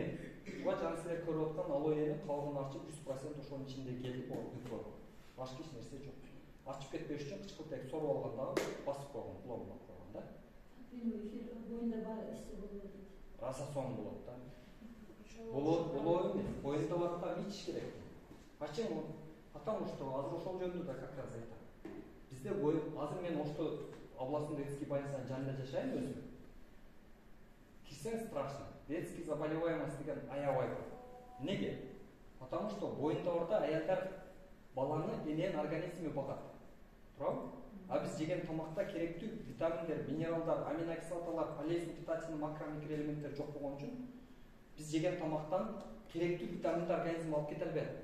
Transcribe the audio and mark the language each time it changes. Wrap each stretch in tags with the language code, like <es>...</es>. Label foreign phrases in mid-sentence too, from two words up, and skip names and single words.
<ky>Буга жана силер көрүп аткан алоэнин калгын ачып 100% ошонун ичинде келип бүтүп. Башка эч нерсе жок. Ачып кетпеш үчүн кычкылтек соруп алганда басып койгон, пломб койгон да. Боюнда бар иши болот. Раса соң болот да. Болот эмес, боюнда барда ичиш керек.</ky> <ru>Почему? Потому что</ru> <ky>азыр ошол жөнүндө да</ky> <ru>как раз</ru> <ky>айтам. Бизде азыр мен Ошто</ky> <ru>областной детский</ru> <ky>больницанын жанында жашайм өзүм. Кирсең страшно.</ky> <ru>Детский заболеваемость</ru> <ky>деген аябай көп. Неге?</ky> <ru>Потому что</ru> <ky>боюнда барда аялдар баланы эненин организми багат. Туурабы? А биз жеген тамакта керектүү витаминдер, минералдар, аминокислоталар,</ky> <ru>полезный питательный</ru> <ky>макромикроэлементтер жок болгон үчүн биз жеген тамактан керектүү витаминди организм алып кете албайт.</ky>